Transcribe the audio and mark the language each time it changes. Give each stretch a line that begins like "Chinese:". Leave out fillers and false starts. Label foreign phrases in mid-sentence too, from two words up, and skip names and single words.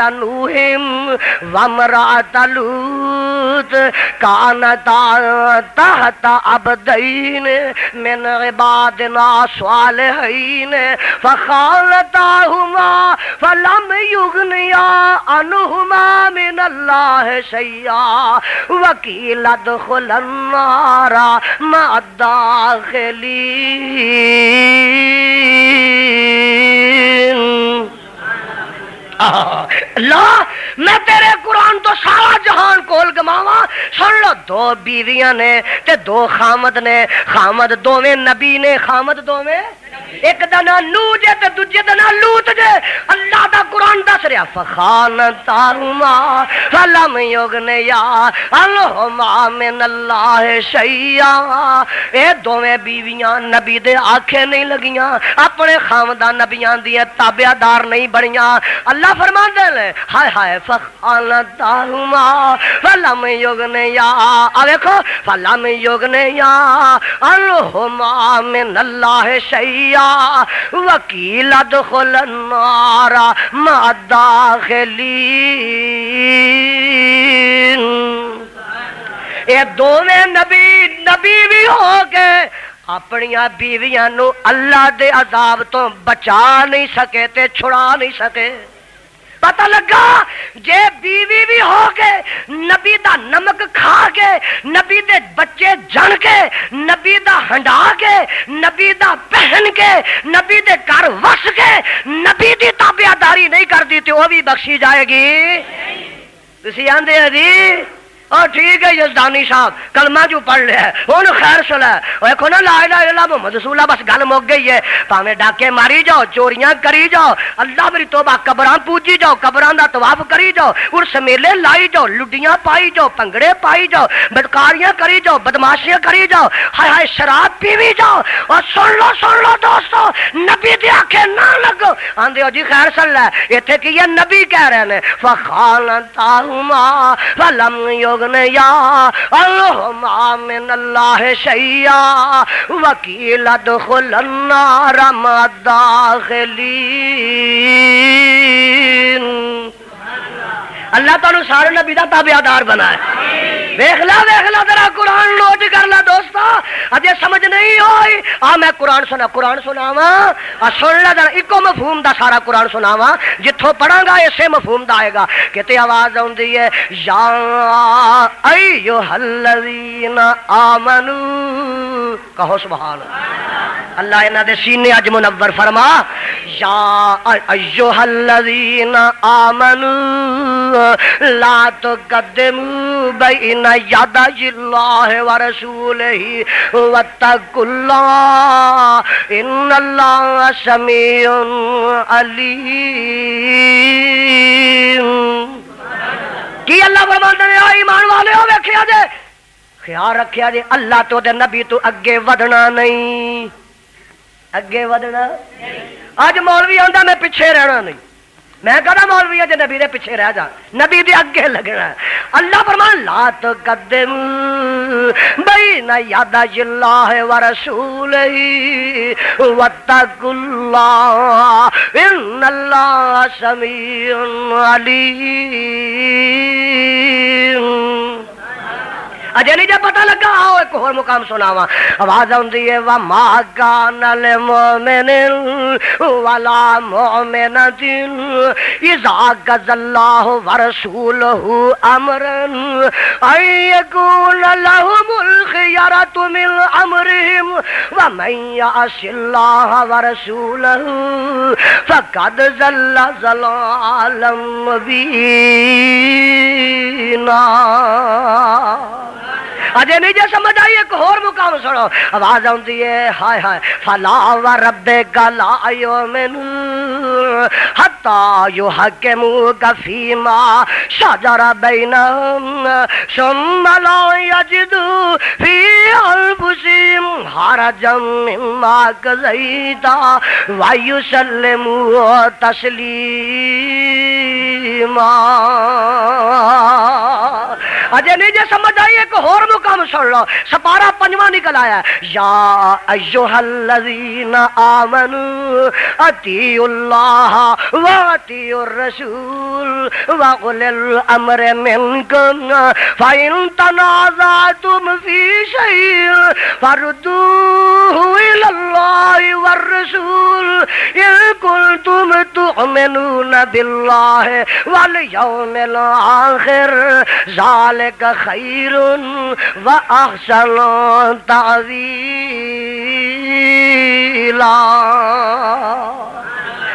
Arabic: نوح وامرأۃ لوط کانتا تحت عبدین من عبادنا صالحین فخالطاہما فلم یغنیا عنہما من اللہ شیئا وقیل ادخلا النار مع الداخلین
Punjabi: اللہ میں تیرے قرآن تو سارا جہان کول گماواں سن لو او دو بیویاں نے تے دو خامد نے، خامد دوویں نبی نے، خامد دوویں ایک دا نام نوح جے تے دوجے دا نام لوط جے۔ اللہ دا قرآن دس رہا
Arabic: فخانتاہما فلم یغنیا عنہما من اللہ شیئا،
Punjabi: اے دوویں بیویاں نبی دے آنکھیں نہیں لگیاں، اپنے خامدان نبیاں دی تابعدار نہیں بنیاں۔ اللہ فرماندے نے ہائے ہائے
Arabic: فخانتاہما فلم یغنیا،
Punjabi: آ دیکھو
Arabic: فلم یغنیا عنہما من اللہ شیئا وکیل ادخل النار مع الداخلین۔
Punjabi: اے دوویں نبی بھی ہو گئے، اپنیاں بیویاں نو اللہ دے عذاب تو بچا نہیں سکے تے چھڑا نہیں سکے۔ پتہ لگا جے بیوی بھی ہو گئے، نبی دا نمک کھا کے، نبی دے بچے جن کے، نبی دا ہنڈا کے، نبی دا پہن کے، نبی دے گھر وس کے، نبی دی تابعداری نہیں کر دی تو وہ بھی بخشی جائے گی۔ تسی آندے ہیں جی اور
Urdu: ٹھیک ہے یزدانی صاحب کلمہ جو پڑھ لیا ہے وہ خیر سلا ہے، دیکھو نا
Arabic: لا الہ الا اللہ محمد رسول اللہ،
Punjabi: بس گل مک گئی ہے۔ پاویں ڈاکے ماری جاؤ، چوریاں کری جاؤ، اللہ میری توبہ، قبراں پوجی جاؤ، قبراں دا طواف کری جاؤ، عرس میلے لائی جاؤ، لڈیاں پائی جاؤ، پنگڑے پائی جاؤ، بدکاریاں کری جاؤ، بدماشیاں کری جاؤ، ہائے ہائے شراب پیوی جاؤ، اور سن لو دوستو نبی دی آنکھیں نہ لگو۔ آندے ہو جی خیر سلا ہے، ایتھے کی یہ نبی کہہ رہے ہیں
Arabic: فخانتاہما فلم یغنیا عنہما من اللہ شیئا وکیل ادخل النار مع الداخلین۔
Punjabi: اللہ تعالیٰ سارے نبی دا تابعدار بنا ہے۔ ویکھ لا ذرا قرآن نوٹ کر لا دوستا، اجے سمجھ نہیں ہوئی آ میں قرآن سناواں، سن لا ذرا، ایکو مفہوم دا سارا قرآن سناواں، جتھوں پڑھاں گا اسے مفہوم دا آئے گا۔ کہتے آواز آندی ہے
Arabic: یا ایھا الذین آمنو،
Punjabi: کہو
Arabic: سبحان اللہ۔
Punjabi: اللہ انہاں دے سینے اج منور فرما،
Arabic: یا ایھا الذین آمنو لا تقدموا بین یدی اللہ ورسولہ واتقوا اللہ ان اللہ سمیع علیم۔
Punjabi: کی اللہ فرماتا ہے ایمان والے ہو ویکھیا جے، خیال رکھیا جے اللہ تو دے نبی تو اگے ودنا نہیں، اگے ودنا نہیں۔ اج مولوی آندا میں پیچھے رہنا نہیں، میں کہنا مولوی جے نبی دے پیچھے رہ جا، نبی دے اگے لگنا۔ اللہ فرمان
Arabic: لا تقدم بین یدی اللہ ورسولہ واتقوا اللہ ان اللہ سمیع علیم۔
Punjabi: اجے نہیں جے پتہ لگا، آؤ ایک اور مقام سناواں۔ آواز آندی ہے
Arabic: وما کان للمؤمن ولا مؤمنۃ اذا قضى اللہ ورسولہ امرا ان یکون لهم الخیرۃ من امرهم ومن یعص اللہ ورسولہ فقد ضل ضلالا مبینا۔
Punjabi: اجے نہیں جے سمجھ آئی، ایک اور مقام سنو۔
Urdu: آواز آتی ہے ہائے ہائے
Arabic: فلا وربک لا یؤمنون حتی یحکموک فیما شجر بینہم ثم لا یجدوا فی انفسہم حرجا مما قضیت ویسلموا تسلیما۔
Punjabi: اجے نہیں جے سمجھ آئی، ایک اور مقام سن لو۔ سپارہ پنجواں نکل آیا،
Arabic: یا ایھا الذین آمنوا اطیعوا اللہ واطیعوا الرسول واولی الامر منکم فإن تنازعتم فی شیء فردوہ الی اللہ والرسول ان کنتم تؤمنون باللہ والیوم الآخر ذالک خیر وأحسن تعویلا۔